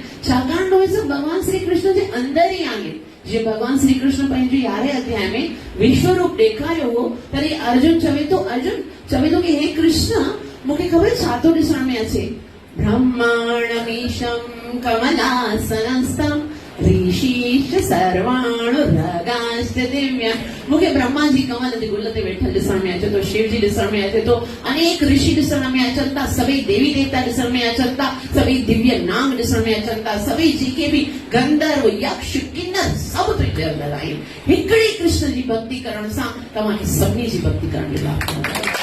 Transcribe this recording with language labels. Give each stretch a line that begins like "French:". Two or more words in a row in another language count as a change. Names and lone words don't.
Sindhi: छाकाणि त उहे सभु भगवान श्री कृष्ण जे अंदर ई आहिनि। जीअं भगवान श्री कृष्ण पंहिंजे 11वें अध्याय में विश्व रूप ॾेखारियो हो, तॾहिं अर्जुन चवे थो कि हे कृष्ण, मूंखे ख़बर छा थो ॾिसण में अचे?
Sanskrit: ब्रह्मांडमीशं कमलासनस्थं ऋषिश्च सर्वाणुरगाश्च दिव्या।
Sindhi: मूंखे ब्रह्मा जी कमल जे गुल ते वेठल ॾिसण में अचे थो, शिव जी ॾिसण में अचे थो, अनेक ऋषि ॾिसण में अचनि था, सभई देवी देवता ॾिसण में अचनि था, सभई दिव्य नाम ॾिसण में अचनि था, सभई जेके बि गंधर्व यक्ष किन्नर सभु तुंहिंजे अंदरि आहिनि। हिकिड़ी कृष्ण जी भक्ति करण सां तव्हांखे सभिनी जी भक्ति करण जो लाभ मिलंदो।